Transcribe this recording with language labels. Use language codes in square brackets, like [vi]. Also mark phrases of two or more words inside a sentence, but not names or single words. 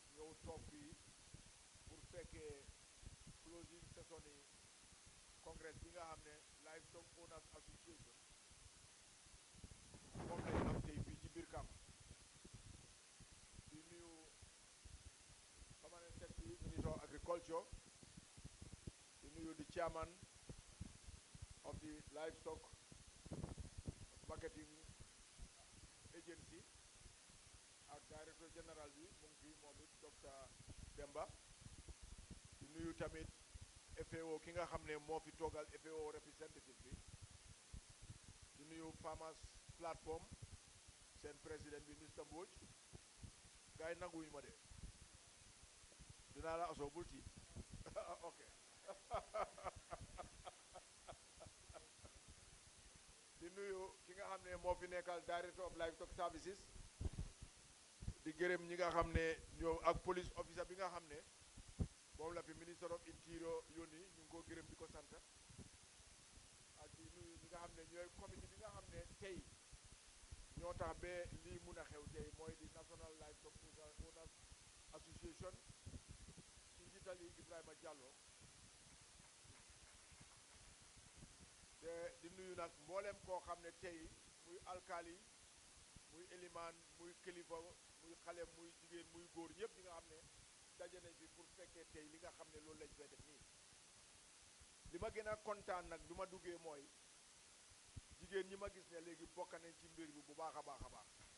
[wo] ñëw toog fii pour fekkee [en] closing session [wo] yi congrès bi nga xam ne Livestock Owners Association moom lañ am tey fii ci brikama di nuyu [en] permanent secretary minister of agriculture [wo] di nuyu [en] the chairman of the livestock marketing [wo] agency ak [fr] directeur général [wo] bi mu ngi fii moom it docteur Demba di nuyu tamit FAO ki nga xam ne moo fi toogal FAO representative bi di nuyu [en] farmers platform [wo] seen président bi Mr Mbodj gars yi nanguwuñu ma de dinaa la asoo bul tiit ok di nuyu ki nga xam ne moo fi nekkal [en] director of livestock services [wo] di gërëm ñi nga xam ne ñoo ak [en] police officer [wo] bi nga xam ne moom la fi [en] minister of interior [wo] yónni ñu ngi ko gërëm di ko sant ak di nuyu ñi nga xam ne ñooy comité bi nga xam ne tey ñoo tax ba lii mun a xew tey mooy di National Livestock Owners Association ci njiitali Ibrahima Diallo te di nuyu nag mboolem koo xam ne tey muy alkaali muy elimaan muy kilifa muy xale muy jigéen muy góor ñëpp ñi nga xam ne daje nañ fi pour fekkee tey li nga xam ne loolu lañ fay def nii li ma gën a kontaan nag bi ma duggee mooy jigéen ñi ma gis ne léegi bokk nañ ci mbir bi bu baax a baax a baax